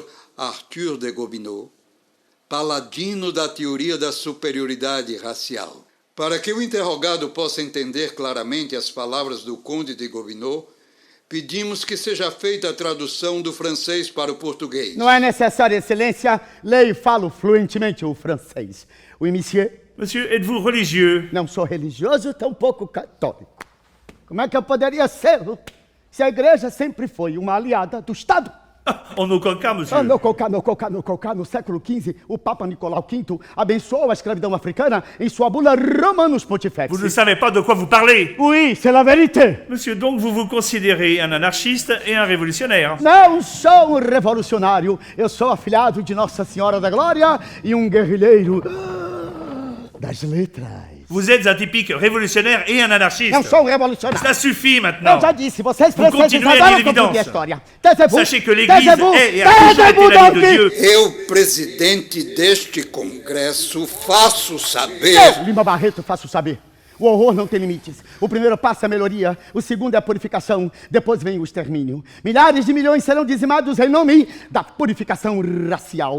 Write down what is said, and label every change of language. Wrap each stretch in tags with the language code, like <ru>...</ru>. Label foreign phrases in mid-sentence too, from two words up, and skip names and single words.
<pt>Arthur de Gobineau, paladino da teoria da superioridade racial. Para que o interrogado possa entender claramente as palavras do Conde de Gobineau, pedimos que seja feita a tradução do francês para o português. Não é necessário, excelência, leio e falo fluentemente o francês.</pt> <fr>Oui, monsieur. Monsieur, êtes-vous religieux?</fr> <pt>Não sou religioso, tampouco católico. Como é que eu poderia ser se a igreja sempre foi uma aliada do Estado?</pt> <fr>En aucun cas, monsieur.</fr> <pt>No Cocá, no século XV, o Papa Nicolau V abençoou a escravidão africana em sua bula Romanus Pontifex.</pt> <fr>Vous ne savez pas de quoi vous parlez. Oui, c'est la vérité. Monsieur, donc vous vous considérez un anarchiste et un révolutionnaire.</fr> <pt>Não sou um revolucionário, eu sou afilhado de Nossa Senhora da Glória e um guerrilheiro das letras.</pt> <fr>Vous êtes un typique révolutionnaire et un anarchiste.</fr> <pt>Não sou um revolucionário.</pt> <fr>Ça suffit maintenant.</fr> <pt>Eu já disse, vocês</pt> <fr>Vous</fr> <pt>precisam</pt> <fr>continuez à</fr> <pt>agora</pt> <fr>dire</fr> <pt>confundir a</pt> <fr>l'évidence.</fr> <pt>história. Taisez-vous,</pt> <fr>Sachez que l'Église taisez-vous, est et a toujours été taisez-vous l'ami de donc. Dieu.</fr> <pt>Eu, presidente deste Congresso, faço saber. Eu, Lima Barreto, faço saber. O horror não tem limites. O primeiro passo é a melhoria, o segundo é a purificação, depois vem o extermínio. Milhares de milhões serão dizimados em nome da purificação racial.</pt>